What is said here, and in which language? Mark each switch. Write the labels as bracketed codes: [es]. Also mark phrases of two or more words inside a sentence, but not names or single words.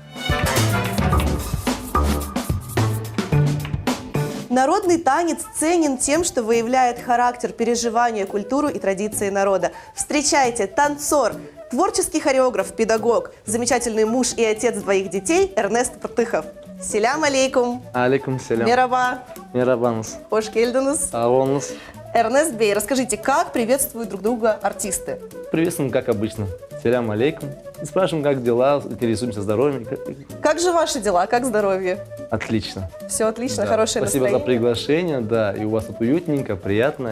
[ru] Народный танец ценен тем, что выявляет характер, переживания, культуру и традиции народа. Встречайте, танцор, творческий хореограф, педагог, замечательный муж и отец 2 детей Эрнест Портыхов. [ar] سلام عليكم. عليكم سلام. [crh] Мераба. Мерабанус. Хош келдіңіз. Авонус. [ru] Эрнест Бей, расскажите, как приветствуют друг друга артисты? Приветствуем, как обычно. [ar] سلام عليكم. [ru] И спрашиваем, как дела, интересуемся здоровьем. Как же ваши дела, как здоровье? Отлично. Все отлично, Да. хорошее Спасибо настроение. за приглашение, да, и у вас тут уютненько, приятно.